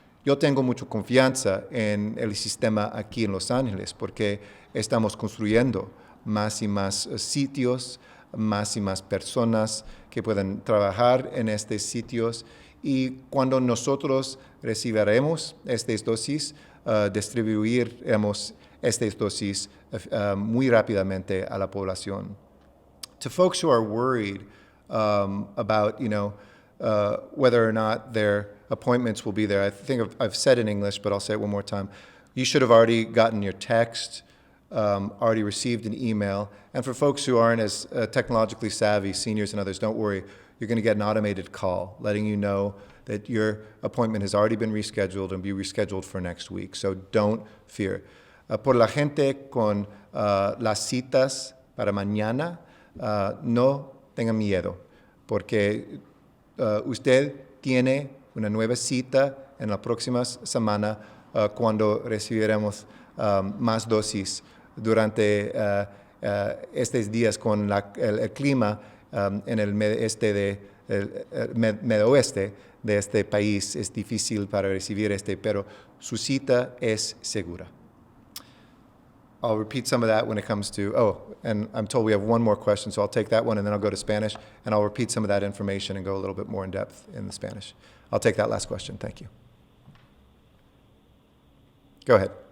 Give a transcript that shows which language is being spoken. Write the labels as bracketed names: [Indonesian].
[Spanish] Yo tengo mucha confianza en el sistema aquí en Los Ángeles porque estamos construyendo más y más sitios, más y más personas que puedan trabajar en estos sitios, y cuando nosotros recibiremos estas dosis, distribuiremos estas dosis muy rápidamente a la población. [English] To folks who are worried about, whether or not their appointments will be there, I think I've said in English, but I'll say it one more time. You should have already gotten your text, already received an email. And for folks who aren't as technologically savvy, seniors and others, don't worry. You're going to get an automated call letting you know that your appointment has already been rescheduled and be rescheduled for next week. So don't fear. [Spanish] Por la gente con las citas para mañana, no tengan miedo, porque usted tiene una nueva cita en la próxima semana cuando recibiremos más dosis durante estos días con el clima en el medio oeste de este país. Es difícil para recibir pero su cita es segura. [English] I'll repeat some of that when it comes to, and I'm told we have one more question, so I'll take that one and then I'll go to Spanish, and I'll repeat some of that information and go a little bit more in depth in the Spanish. I'll take that last question. Thank you. Go ahead.